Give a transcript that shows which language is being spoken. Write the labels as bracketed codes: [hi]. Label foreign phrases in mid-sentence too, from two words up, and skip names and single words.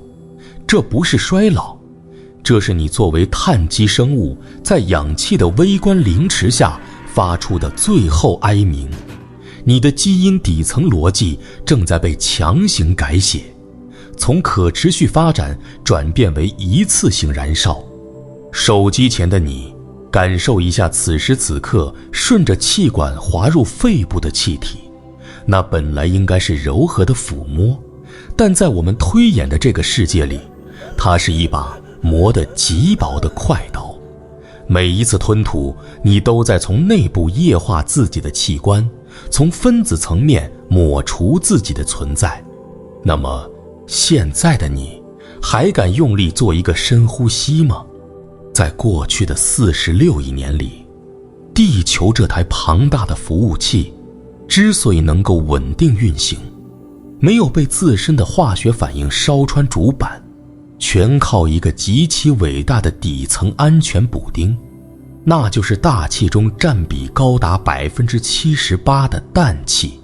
[zh] 這不是衰老，這是你作為碳基生物在氧氣的微觀凌遲下發出的最後哀鳴。你的基因底層邏輯正在被強行改寫，從可持續發展轉變為一次性燃燒。手機前的你，感受一下此時此刻順着气管滑入肺部的氣體，那本来應該是柔和的撫摸，但在我們推演的這個世界裡，它是一把磨得極薄的快刀。每一次吞吐，你都在從內部液化自己的器官，從分子層面抹除自己的存在。那麼，現在的你，還敢用力做一個深呼吸嗎？在過去的46億年裡，地球這台龐大的服務器，之所以能夠穩定運行，沒有被自身的化學反應燒穿主板，全靠一個極其偉大的底層安全補丁，那就是大氣中占比高達78%的氮气。